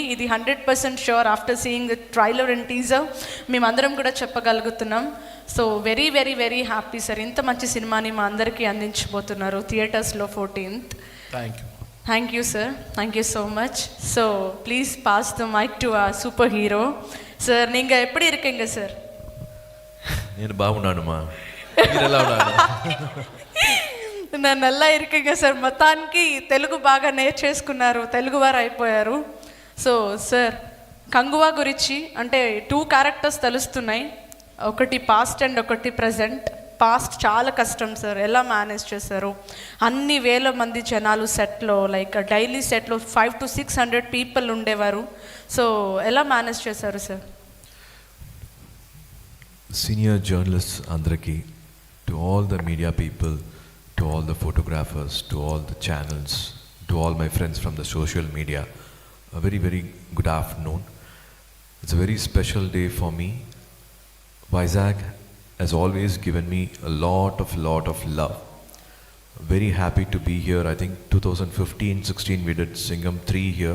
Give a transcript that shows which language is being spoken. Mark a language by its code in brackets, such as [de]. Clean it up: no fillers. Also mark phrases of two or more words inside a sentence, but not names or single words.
[en] ఇది 100% sure after seeing the trailer and teaser [te] మేమందరం కూడా చెప్పగలుగుతున్నాం. [en] so very very very happy sir, [te] ఇంత మంచి సినిమాని మా అందరికీ అందించబోతున్నారు థియేటర్స్లో 14th. [en] thank you sir, thank you so much. so please pass the mic to our super hero சார். [ta] நீங்கள் எப்படி இருக்கீங்க சார்? [te] నేను బాగున్నానుమా, మీరు ఎలా ఉన్నారు? [ta] నేను నల్లా இருக்கேங்க సార్. [te] మొత్తానికి తెలుగు బాగా నేర్చేసుకున్నారు, తెలుగు వారు అయిపోయారు. సో సార్, కంగువా గురించి అంటే 2 క్యారెక్టర్స్ తెలుస్తున్నాయి, ఒకటి [en] past and [te] ఒకటి ప్రజెంట్. పాస్ట్ చాలా కష్టం సార్, ఎలా మేనేజ్ చేశారు? అన్ని వేల మంది జనాలు సెట్లో, [en] like daily [te] సెట్లో 500 to 600 పీపుల్ ఉండేవారు. సో ఎలా మేనేజ్ చేశారు సార్? [en] senior journalist అందరికీ, to all the media people, to all the photographers, to all the channels, to all my friends from the social media, a very very good afternoon. It's a very special day for me. Vizag has always given me a lot of love. Very happy to be here. I think 2015-16 we did Singham 3 here.